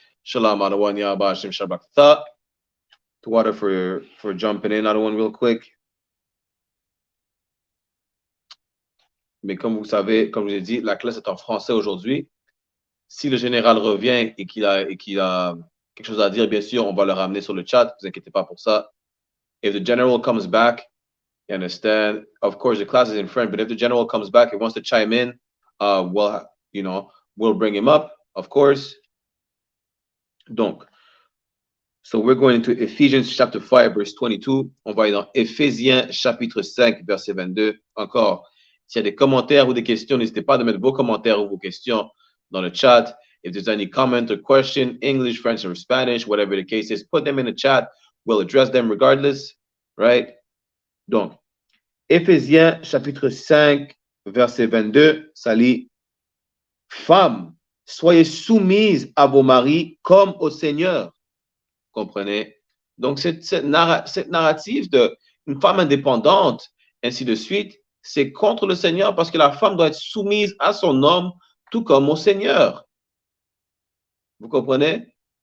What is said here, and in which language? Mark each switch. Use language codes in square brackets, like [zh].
[en] Shalom Adawanya Bashim Shabakta. Water for jumping in. Another one real quick. [fr] Mais comme vous savez, comme je l'ai dit, la classe est en français aujourd'hui. Si le général revient et qu'il a quelque chose à dire, bien sûr, on va le ramener sur le chat. Ne vous inquiétez pas pour ça. [en] If the general comes back, you understand? Of course, the class is in French, but if the general comes back and wants to chime in, we'll bring him up, of course. Donc, so we're going into Ephesians chapter 5, verse 22. [fr] On va aller dans Éphésiens chapitre 5, verset 22. Encore, s'il y a des commentaires ou des questions, n'hésitez pas à mettre vos commentaires ou vos questions dans le chat. [en] If there's any comment or question, English, French, or Spanish, whatever the case is, put them in the chat. We'll address them regardless, right? [fr] Donc, Éphésiens chapitre 5, verset 22, ça lit « Femmes, soyez soumises à vos maris comme au Seigneur. » Comprenez? Donc, cette narrative d'une femme indépendante, ainsi de suite, c'est contre le Seigneur parce que la femme doit être soumise à son homme tout comme au Seigneur. Vous comprenez?